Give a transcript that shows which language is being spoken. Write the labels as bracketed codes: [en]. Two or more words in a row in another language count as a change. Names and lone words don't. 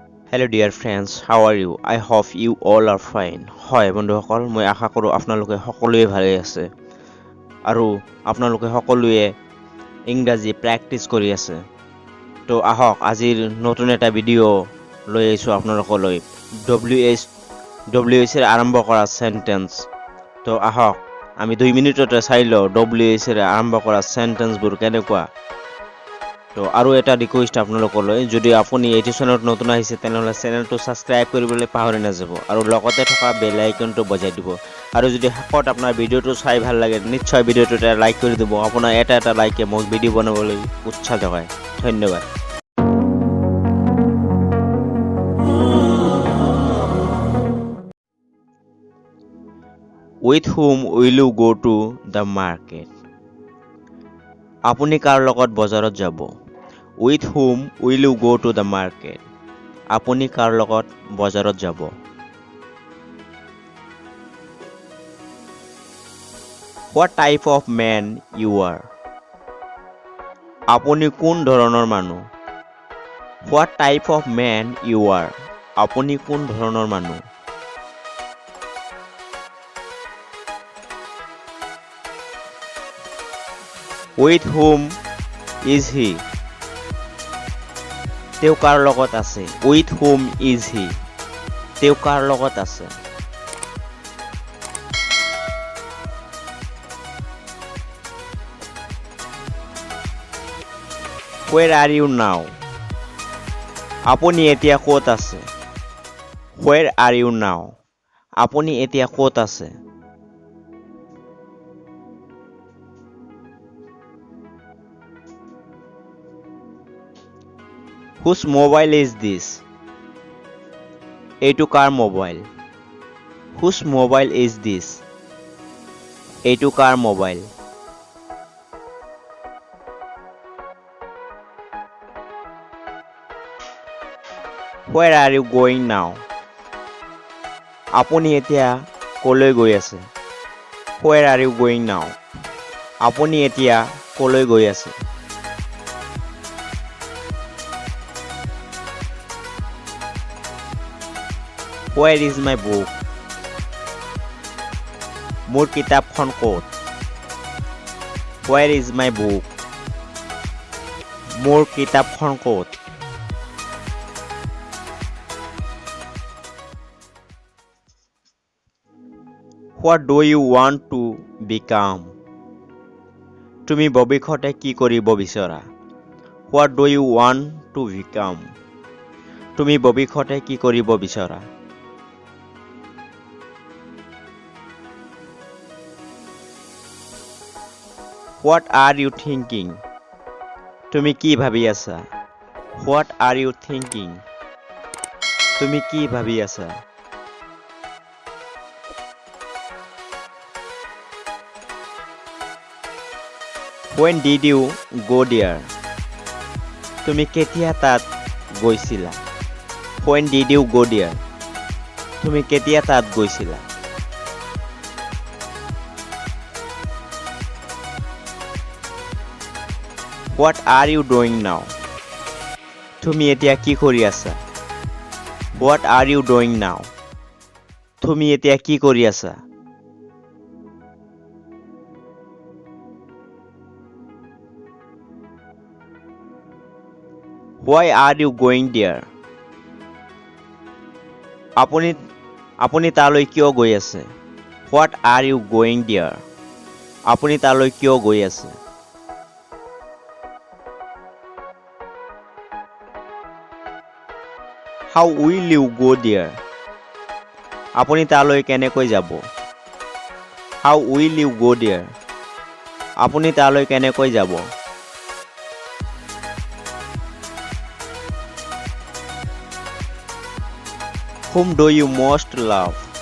[en] Hello dear friends, how are you? I hope you all are fine. [as] হয় বন্ধুসকল মই আশা কৰোঁ আপোনালোকে সকলোৱে ভালে আছে আৰু আপোনালোকে সকলোৱে ইংৰাজী প্ৰেক্টিচ কৰি আছে তো আহক আজিৰ নতুন এটা ভিডিঅ' লৈ আহিছোঁ আপোনালোকলৈ WH এৰ আৰম্ভ কৰা সেন্টেন্স তো আহক আমি 2 মিনিটতে চাই লওঁ WH এৰ আৰম্ভ কৰা সেন্টেন্সবোৰ কেনেকুৱা তো আৰু এটা ৰিকুৱেষ্ট আপোনালোকলৈ যদি আপুনি এই চেনেলত নতুন আহিছে তেনেহলে চেনেলটো সাবস্ক্ৰাইব কৰিবলৈ পাহৰি নাযাব আৰু লগতে থকা বেল আইকনটো বজাই দিব আৰু যদি হাকত আপোনাৰ ভিডিঅ'টো চাই ভাল লাগে নিশ্চয় ভিডিঅ'টো এটা লাইক কৰি দিব আপোনাৰ এটা লাইকে মোক ভিডিঅ' বনাবলৈ উৎসাহ যোগায় ধন্যবাদ [en] With whom will you go to the market? [as] আপুনি কাৰ লগত বজাৰত যাব [en] With whom will you go to the market? [as] আপুনি কাৰ লগত বজাৰত যাব [en] What type of man you are? [as] আপুনি কোন ধৰণৰ মানুহ [en] What type of man you are? [as] আপুনি কোন ধৰণৰ মানুহ [en] With whom is he? [as] তেওঁ কাৰ লগত আছে [en] With whom is he? [as] তেওঁ কাৰ লগত আছে [en] Where are you now? [as] আপুনি এতিয়া ক'ত আছে [en] Where are you now? [as] আপুনি এতিয়া ক'ত আছে [en] Whose mobile is this? [as] এইটো কাৰ মোবাইল [en] Whose mobile is this? [as] এইটো কাৰ মোবাইল [en] Where are you going now? [as] আপুনি এতিয়া কলৈ গৈ আছে [en] Where are you going now? [as] আপুনি এতিয়া কলৈ গৈ আছে [en] Where is my book? [as] মোৰ কিতাপখন ক'ত [en] Where is my book? [as] মোৰ কিতাপখন ক'ত [en] What do you want to become? [as] তুমি ভৱিষ্যতে কি কৰিব বিচৰা [en] What do you want to become? [as] তুমি ভৱিষ্যতে কি কৰিব বিচৰা [en] What are you thinking? [as] তুমি কি ভাবি আছা [en] What are you thinking? [as] তুমি কি ভাবি আছা [en] When did you go there? [as] তুমি কেতিয়া তাত গৈছিলা [en] When did you go there? [as] তুমি কেতিয়া তাত গৈছিলা [en] What are you doing now? [as] তুমি এতিয়া কি কৰি আছা [en] What are you doing now? [as] তুমি এতিয়া কি কৰি আছা [en] Why are you going there? [as] আপুনি তালৈ কিয় গৈ আছে [en] What are you going there? [as] আপুনি তালৈ কিয় গৈ আছে [en] How will you go there? [as] আপুনি তালৈ কেনেকৈ যাব [en] How will you go there? [as] আপুনি তালৈ কেনেকৈ যাব [en] Whom do you most love?